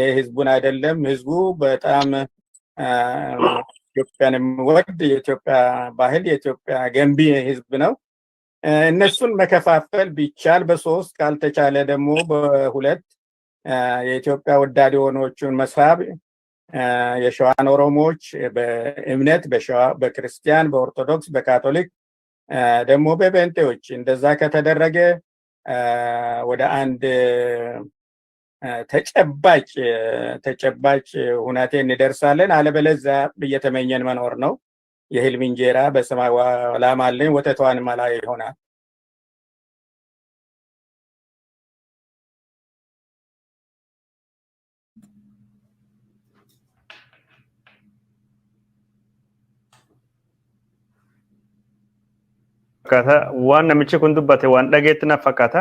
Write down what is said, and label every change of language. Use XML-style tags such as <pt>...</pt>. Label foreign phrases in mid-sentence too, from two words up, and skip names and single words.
<am>ህዝቡን አይደለም፣ ህዝቡ በጣም ኢትዮጵያን የሚወድ የኢትዮጵያ ባህል የኢትዮጵያ ገንቢ ህዝብ ነው። እነሱን መከፋፈል ቢቻል በሶስት ካልተቻለ ደግሞ በሁለት የኢትዮጵያ ወዳድ የሆኖቹን መሳብ የሸዋን ኦሮሞዎች በእምነት በሸዋ በክርስቲያን በኦርቶዶክስ በካቶሊክ ደግሞ በጴንጤዎች እንደዛ ከተደረገ ወደ አንድ ተጨባጭ ሁናቴ እንደርሳለን። አለበለዚያ እየተመኘን መኖር ነው። የህልም እንጀራ በሰማይ ላም አለኝ ወተቷን መላ ይሆናል።</am> <om>waan namichi kun dubbate waan dhageetti na fakkaata.</om>